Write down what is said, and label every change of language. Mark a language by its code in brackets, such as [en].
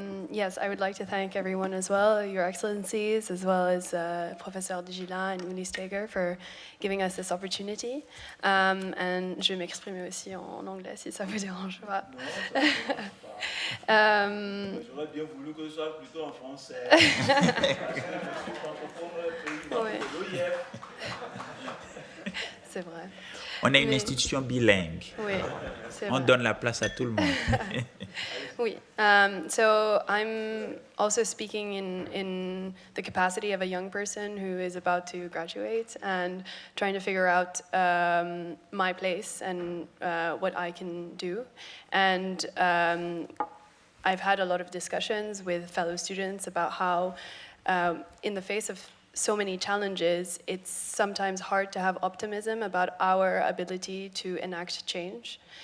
[en] Yes, I would like to thank everyone as well, Your Excellencies, as well as Professor Djila and Uli Steger for giving us this opportunity. [fr] And je vais m'exprimer aussi en anglais si ça vous dérange pas. J'aurais bien voulu que ce soit plutôt en français. C'est vrai. On est une institution bilingue. Oui, c'est On vrai. donne la place à tout le monde. Oui. [en] So I'm also speaking in the capacity of a young person who is about to graduate and trying to figure out my place and what I can do. And I've had a lot of discussions with fellow students about how in the face of so many challenges, it's sometimes hard to have optimism about our ability to enact change.